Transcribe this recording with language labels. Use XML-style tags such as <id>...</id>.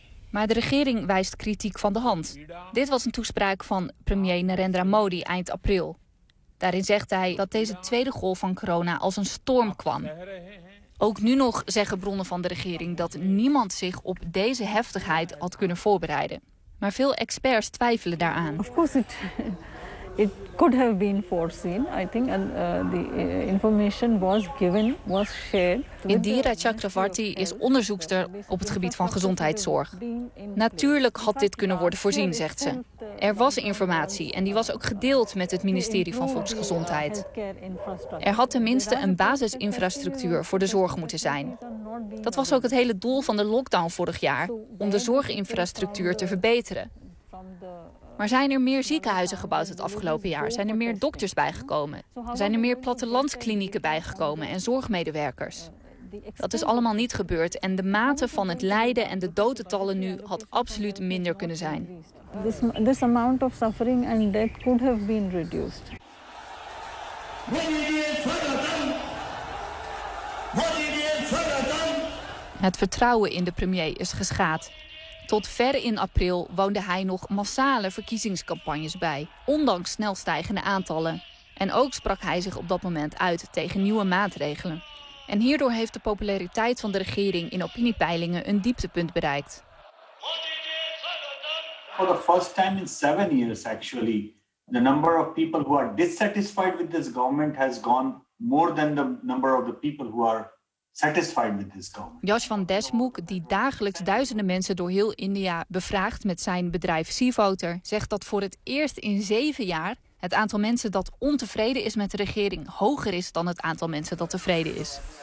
<nl>Maar de regering wijst kritiek van de hand. Dit was een toespraak van premier Narendra Modi eind april. Daarin zegt hij dat deze tweede golf van corona als een storm kwam. Ook nu nog zeggen bronnen van de regering dat niemand zich op deze heftigheid had kunnen voorbereiden. Maar veel experts twijfelen daaraan.</nl> <en>Of course it could have been foreseen, I think, and the information was given, was shared.</en> <nl>Indira Chakravarti is onderzoekster op het gebied van gezondheidszorg. Natuurlijk had dit kunnen worden voorzien, zegt ze. Er was informatie en die was ook gedeeld met het ministerie van Volksgezondheid. Er had tenminste een basisinfrastructuur voor de zorg moeten zijn. Dat was ook het hele doel van de lockdown vorig jaar, om de zorginfrastructuur te verbeteren. Maar zijn er meer ziekenhuizen gebouwd het afgelopen jaar? Zijn er meer dokters bijgekomen? Zijn er meer plattelandsklinieken bijgekomen en zorgmedewerkers? Dat is allemaal niet gebeurd en de mate van het lijden en de dodentallen nu had absoluut minder kunnen zijn.</nl> <en>This amount of suffering and death could have been reduced.</en> <nl>Het vertrouwen in de premier is geschaad. Tot ver in april woonde hij nog massale verkiezingscampagnes bij, ondanks snel stijgende aantallen. En ook sprak hij zich op dat moment uit tegen nieuwe maatregelen. En hierdoor heeft de populariteit van de regering in opiniepeilingen een dieptepunt bereikt.</nl> <en>For the first time in 7 years, actually, the number of people who are dissatisfied with this government has gone more than the number of the people who are satisfied with this government.</en> <nl>Jash van Deshmukh, die dagelijks duizenden mensen door heel India bevraagt met zijn bedrijf C-Voter, zegt dat voor het eerst in 7 jaar het aantal mensen dat ontevreden is met de regering hoger is dan het aantal mensen dat tevreden is.</nl>